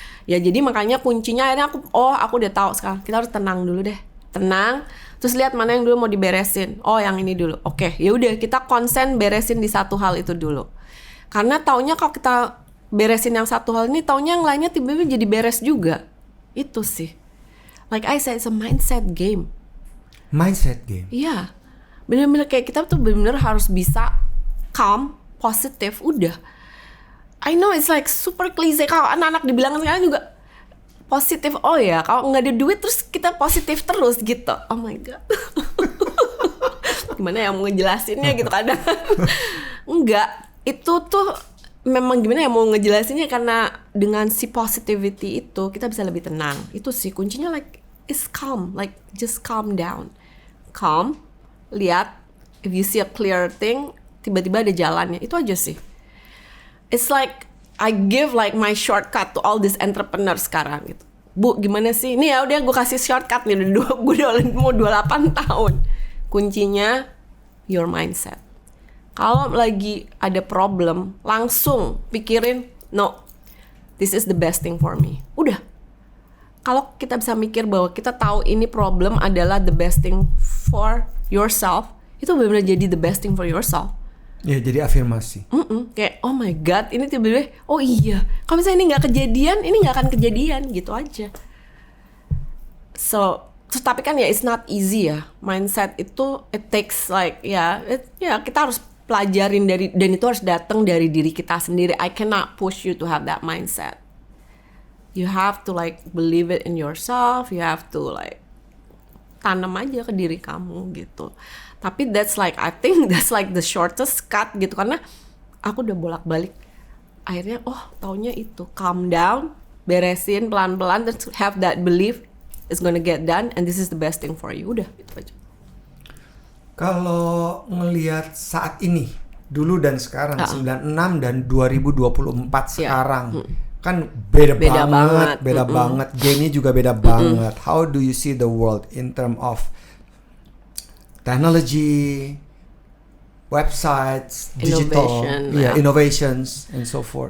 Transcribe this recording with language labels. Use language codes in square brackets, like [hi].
[id] Ya jadi makanya kuncinya akhirnya aku udah tahu sekarang. Kita harus tenang dulu deh. Tenang. Terus lihat mana yang dulu mau diberesin. Oh, yang ini dulu. Oke, ya udah kita konsen beresin di satu hal itu dulu. Karena taunya kalau kita beresin yang satu hal ini, taunya yang lainnya tiba-tiba jadi beres juga. Itu sih. [en] Like I said, it's a mindset game. Mindset game. [id] Iya. Bener-bener kayak kita tuh bener-bener harus bisa calm, positif, udah. [en] I know it's like super cliche. [id] Kalau anak-anak dibilang sekarang juga positif. Oh ya, kalau nggak ada duit terus kita positif terus gitu. Oh my god. Gimana ya mau ngejelasinnya gitu kadang. Enggak. Itu tuh memang gimana ya mau ngejelasinnya, karena dengan si positivity itu kita bisa lebih tenang. Itu sih kuncinya, [en] like is calm, like just calm down. [id] Calm, lihat [en] if you see a clear thing, [id] tiba-tiba ada jalannya. Itu aja sih. [en] It's like I give like my shortcut to all these entrepreneurs [id] sekarang gitu. Bu, gimana sih? Nih ya udah gue kasih shortcut nih, gue udah mau 28 tahun. [en] Kuncinya your mindset. [id] Kalau lagi ada problem, langsung pikirin, [en] no, this is the best thing for me. Udah. [id] Kalau kita bisa mikir bahwa kita tahu ini problem adalah [en] the best thing for yourself, [id] itu benar-benar jadi the best thing for yourself. Ya, jadi afirmasi. Kayak oh my god, ini tiba-tiba oh iya, kalau misalnya ini nggak kejadian, ini nggak akan kejadian, gitu aja. So tapi kan ya [en] it's not easy [id] ya, mindset itu [en] it takes like [id] kita harus pelajarin dari, dan itu harus datang dari diri kita sendiri. [en] I cannot push you to have that mindset. You have to like believe it in yourself. You have to like [id] tanam aja ke diri kamu gitu. [en] Tapi that's like, I think that's like the shortest cut [id] gitu, karena aku udah bolak-balik. Akhirnya taunya itu [en] calm down, [id] beresin pelan-pelan, dan [en] have that belief it's gonna get done and this is the best thing for you. [id] Udah, itu aja. Kalau ngelihat saat ini, dulu dan sekarang, 96 dan 2024 sekarang, kan beda banget. Banget. Game-nya juga beda banget. [en] How do you see the world in term of technology, websites, digital, innovations, and so forth?